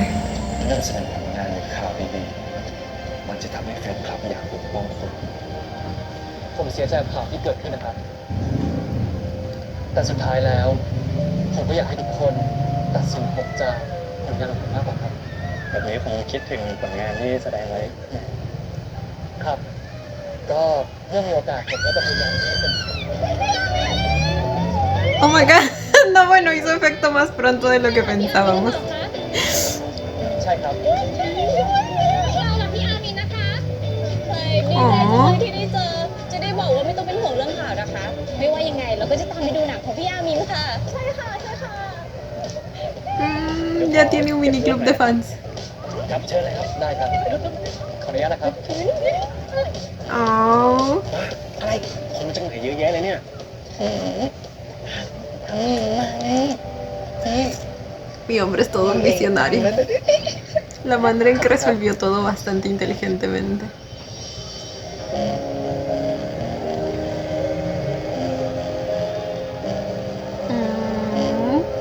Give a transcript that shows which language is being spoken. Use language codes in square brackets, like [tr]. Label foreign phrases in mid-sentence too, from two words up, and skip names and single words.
[th] นั่นแสดงผลงานหรือข่าวดีๆมันจะทำให้แฟนคลับอยากปกป้องคุณผมเสียใจกับข่าวที่เกิดขึ้นนะครับ แต่สุดท้ายแล้ว ผมก็อยากให้ทุกคนตัดสินผมจากผลงานของผมมากกว่าครับแบบนี้ผมคิดถึงผลงานที่แสดงไว้ครับ ก็เมื่อมีโอกาสผมก็จะพยายามให้เป็น [en] Oh my god, [es] no, bueno, hizo efecto más pronto de lo que pensábamos. [th] ใช่ครับ เรากับพี่อามินนะคะดีใจที่ได้เจอ จะได้บอกว่าไม่ต้องเป็นห่วงเรื่องข่าวนะคะ ไม่ว่ายังไงเราก็จะตามไปดูหนังของพี่อามินค่ะ ใช่ค่ะ ใช่ค่ะ [es] Ya tiene un mini club de fans. [th] ครับเชิญเลยครับ ได้ครับ ขออนุญาตนะครับ Oh. อะไรคนจังไหนเยอะแยะเลยเนี่ยทำนี่มาไง [es] Mi hombre es todo un visionario. La manera en que resolvió todo bastante inteligentemente. Mm.